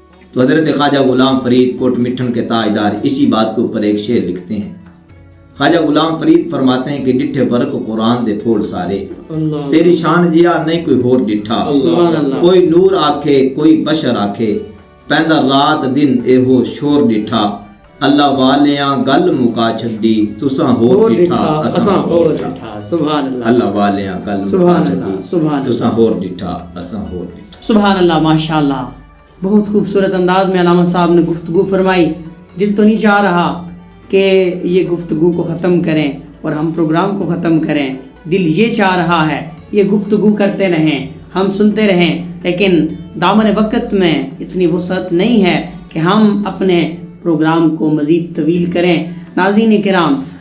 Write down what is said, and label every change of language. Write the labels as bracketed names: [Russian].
[Urdu] تو حضرت خواجہ غلام فرید کوٹ مٹھن کے تاجدار اسی بات کے اوپر ایک شعر لکھتے ہیں۔ خواجہ غلام فرید فرماتے ہیں کہ [Saraiki] ڈٹھے برق قرآن دے پھول سارے، تیری شان جیا نہیں کوئی ہور ڈٹھا، [Urdu] کوئی نور آکھے کوئی بشر آکھے، پیندا رات دن اے ہو شور ڈٹھا، اللہ والیاں گل مکا چھڈی تساں ہور ڈٹھا اساں ہور ڈٹھا، سبحان اللہ، [Saraiki] اللہ والیاں گل مکا چھڈی تساں ہور ڈٹھا اساں ہور ڈٹھا۔ [Urdu] سبحان اللہ، ماشاءاللہ، بہت خوبصورت انداز میں علامہ صاحب نے گفتگو فرمائی۔ دل تو نہیں چاہ رہا کہ یہ گفتگو کو ختم کریں اور ہم پروگرام کو ختم کریں، دل یہ چاہ رہا ہے یہ گفتگو کرتے رہیں، ہم سنتے رہیں، لیکن دامن وقت میں اتنی وسعت نہیں ہے کہ ہم اپنے پروگرام کو مزید طویل کریں۔ ناظرین کرام،